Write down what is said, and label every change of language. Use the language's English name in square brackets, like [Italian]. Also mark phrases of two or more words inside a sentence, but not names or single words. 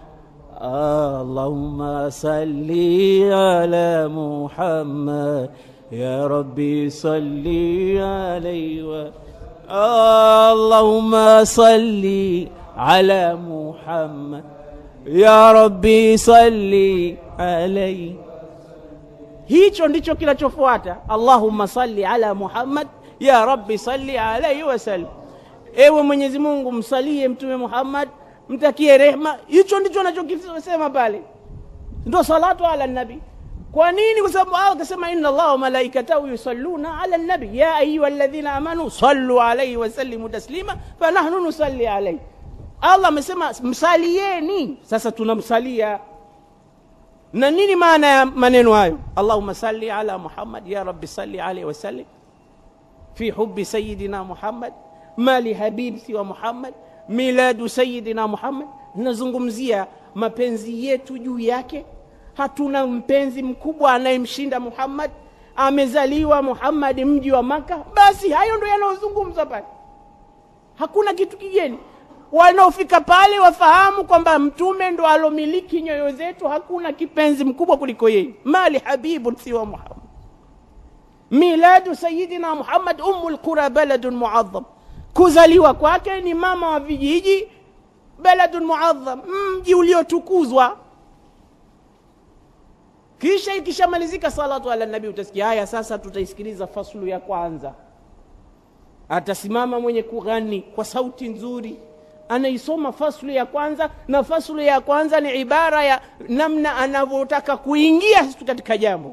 [Arabic] اللهم صل على محمد يا رب صل عليه واللهم صل على محمد يا رب صل عليه. [Swahili] Hicho ndicho kinachofuata, [Arabic] اللهم صل على محمد يا رب صل عليه وسلم. [Swahili] Ewe Mwenyezi Mungu msalie mtume Muhammad, mtakie rehema. Hicho ndicho anachokisema pale, ndio [Arabic] الصلاة على النبي. [Swahili] Kwa nini? Kwa sababu Allah akasema [Arabic] إن الله وملائكته يصلون على النبي يا أيها الذين آمنوا صلوا عليه وسلموا تسليما فنحن نصلي عليه. [Swahili] Allah amesema msalieni, sasa tunamsalia. Na nini maana ya maneno hayo? [Arabic] اللهم صل على محمد يا رب صل عليه وسلم في حب سيدنا محمد ما لي حبيب سوى محمد ميلاد سيدنا محمد. [Swahili] Nazungumzia mapenzi yetu juu yake. Hatuna mpenzi mkubwa anayemshinda Muhammad. Amezaliwa Muhammad mji wa Maka, basi hayo ndio yanayozungumza pale, hakuna kitu kigeni. Wanaofika pale wafahamu kwamba mtume ndo alomiliki nyoyo zetu, hakuna kipenzi mkubwa kuliko yeye. [Arabic] ما لي حبيب سوى محمد ميلاد سيدنا محمد أم القرى بلد معظم. [Swahili] Kuzaliwa kwake ni mama wa vijiji, [Arabic] بلد معظم, [Swahili] mji uliotukuzwa. Kisha ikishamalizika [Arabic] الصلاة على النبي, [Swahili] utasikia haya sasa tutaisikiliza faslu ya kwanza. Atasimama mwenye kughani kwa sauti nzuri, anaisoma faslu ya kwanza, na faslu ya kwanza ni ibara ya namna anavyotaka kuingia katika jambo.